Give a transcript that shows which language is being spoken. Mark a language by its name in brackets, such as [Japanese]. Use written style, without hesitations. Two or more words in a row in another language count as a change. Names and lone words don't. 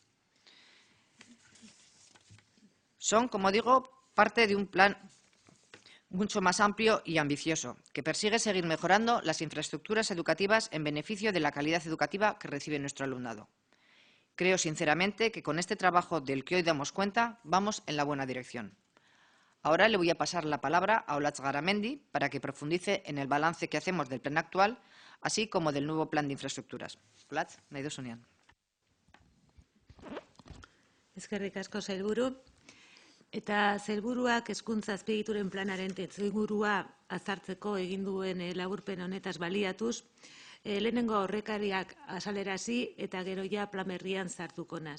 [Spanish] Son, como digo, parte de un plan mucho más amplio y ambicioso, que persigue seguir mejorando las infraestructuras educativas en beneficio de la calidad educativa que recibe nuestro alumnado. Creo sinceramente que con este trabajo del que hoy damos cuenta vamos en la buena dirección. Ahora le voy a pasar la palabra a Olatz Garamendi para que profundice en el balance que hacemos del plan actual, así como del nuevo plan de infraestructuras. [Basque] Olatz, nahi duzunean. Eskerrik asko sailburu. Eta sailburuak hezkuntza azpiegituren planaren testuingurua azartzeko egin duen laburpen honetaz baliatuz, lehenengo aurrekariak azalerazi eta gero ja plan berrian sartuko naz.